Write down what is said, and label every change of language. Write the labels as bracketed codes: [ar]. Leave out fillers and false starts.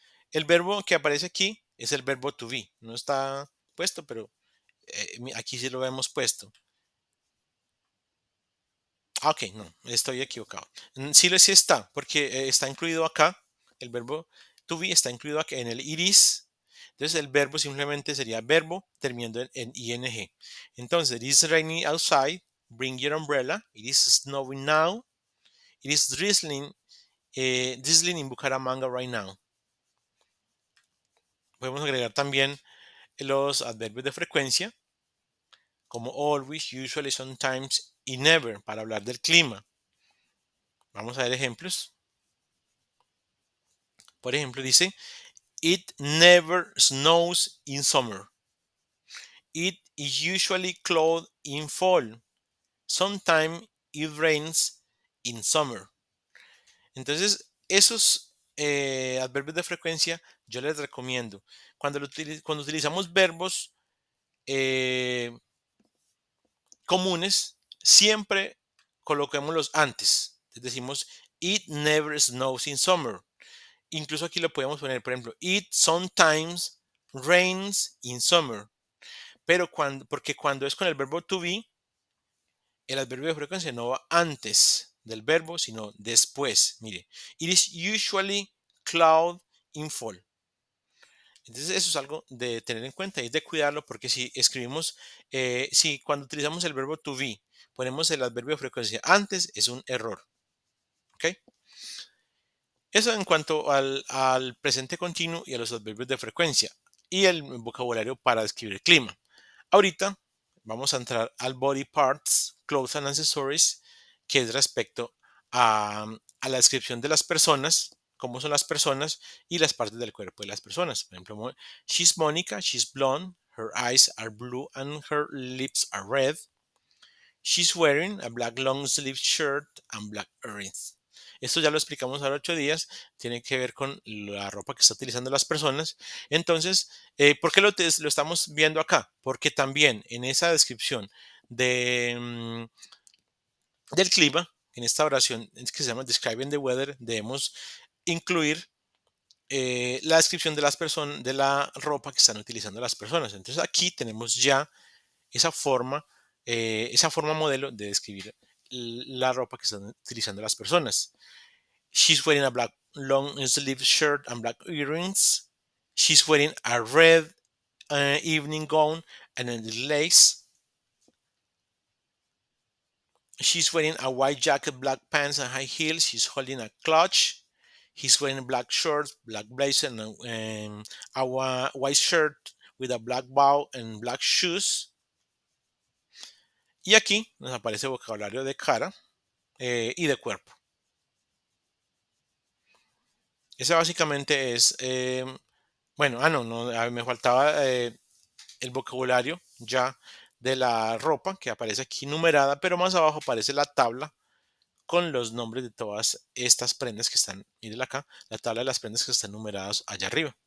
[es] El verbo que aparece aquí es el verbo to be. No está puesto, pero aquí sí lo hemos puesto. Ok, no, estoy equivocado. Sí está, porque está incluido acá. El verbo to be está incluido acá en el it is. Entonces el verbo simplemente sería verbo terminando en ing. [en] Entonces, it is raining outside. Bring your umbrella. It is snowing now. It is drizzling in Bucaramanga right now. [es] Podemos agregar también los adverbios de frecuencia, como always, usually, sometimes y never, para hablar del clima. Vamos a ver ejemplos. Por ejemplo, dice, [en] it never snows in summer. It is usually cloudy in fall. Sometimes it rains in summer. [es] Entonces, esos adverbios de frecuencia yo les recomiendo. Cuando utilizamos verbos comunes, siempre coloquémoslos antes. Decimos, [en] it never snows in summer. [es] Incluso aquí lo podemos poner, por ejemplo, [en] it sometimes rains in summer. [es] Pero porque cuando es con el verbo to be, el adverbio de frecuencia no va antes del verbo, sino después. Mire, [en] it is usually cloud in fall. [es] Entonces eso es algo de tener en cuenta y de cuidarlo porque si escribimos, si cuando utilizamos el verbo to be ponemos el adverbio de frecuencia antes, es un error. ¿Ok? Eso en cuanto al presente continuo y a los adverbios de frecuencia y el vocabulario para describir el clima. Ahorita vamos a entrar al [en] body parts, clothes and accessories, [es] que es respecto a la descripción de las personas, cómo son las personas y las partes del cuerpo de las personas. [en] Por ejemplo, she's Monica, she's blonde, her eyes are blue and her lips are red. She's wearing a black long sleeve shirt and black earrings. [es] Esto ya lo explicamos hace 8 días, tiene que ver con la ropa que está utilizando las personas. Entonces, ¿por qué lo estamos viendo acá? Porque también en esa descripción de, del clima, en esta oración que se llama [en] Describing the Weather, [es] debemos incluir la descripción de las personas, de la ropa que están utilizando las personas. Entonces aquí tenemos ya esa forma modelo de describir la ropa que están utilizando las personas. [en] She's wearing a black long sleeve shirt and black earrings. She's wearing a red evening gown and a lace. She's wearing a white jacket, black pants, and high heels. She's holding a clutch. He's wearing black shorts, black blazer, and a white shirt with a black bow and black shoes. [es] Y aquí nos aparece vocabulario de cara y de cuerpo. Ese básicamente es, bueno, no, me faltaba el vocabulario ya de la ropa que aparece aquí numerada, pero más abajo aparece la tabla con los nombres de todas estas prendas que están, mírenla acá, la tabla de las prendas que están numeradas allá arriba.